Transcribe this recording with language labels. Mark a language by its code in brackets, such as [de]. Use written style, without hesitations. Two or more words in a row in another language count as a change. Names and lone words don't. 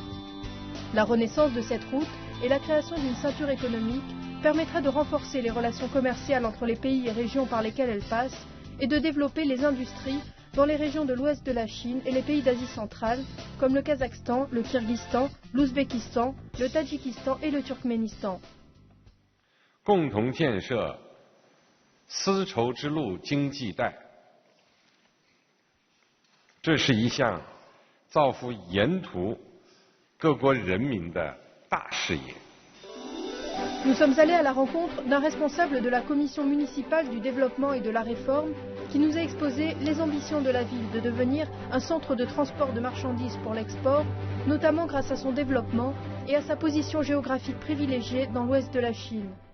[fr] La renaissance de cette route et la création d'une ceinture économique permettra de renforcer les relations commerciales entre les pays et régions par lesquelles elle passe et de développer les industries dans les régions de l'ouest de la Chine et les pays d'Asie centrale comme le Kazakhstan, le Kirghizistan, l'Ouzbékistan, le Tadjikistan et le Turkménistan. [zh] 共同建设丝绸之路经济带，这是一项造福沿途各国人民的大事业。 [fr] Nous sommes allés à la rencontre d'un responsable de la commission municipale du développement et de la réforme qui nous a exposé les ambitions de la ville de devenir un centre de transport de marchandises pour l'export, notamment grâce à son développement et à sa position géographique privilégiée dans l'ouest de la Chine.